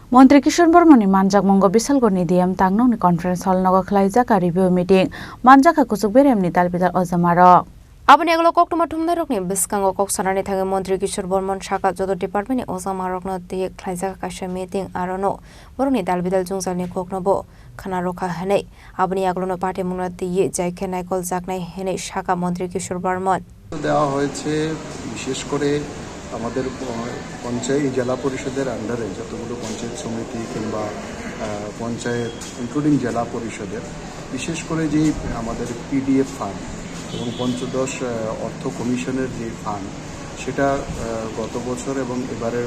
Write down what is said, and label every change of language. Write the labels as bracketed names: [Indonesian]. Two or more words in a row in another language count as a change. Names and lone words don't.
[Kok Borok] মন্ত্রী কিশোর বর্মনি মানজাক মঙ্গ বিশালগড়নি ডিএম তাংনংনি [English] conference hall [Kok Borok] নগ খ্লাইজাকা [English] review meeting [Kok Borok] মানজাকা কুচুক বেরেমনি দালবিদাল অজামারক Abani aglo koktuma thumnai rokni biskango koksarani thage Mantri Kishor Bormon Shaka jodo department ozama rokno de khlaijaka kasha meeting arono boroni dalbidal jungjalni koknobo khana rokha hanei abani aglono party mungna diye jaike naikol jaknai henei Shaka Mantri Kishor Bormon [Bangla] দেওয়া হয়েছে বিশেষ করে আমাদের পঞ্চায়েত জেলা পরিষদের আন্ডারে যতগুলো পঞ্চায়েত সমিতি কিংবা পঞ্চায়েত ইনক্লুডিং জেলা পরিষদের বিশেষ করে যে আমাদের [English] PDF fund [Bangla] এবং পঞ্চদশ অর্থ কমিশনের যে ফান্ড সেটা গত বছর এবং এবারের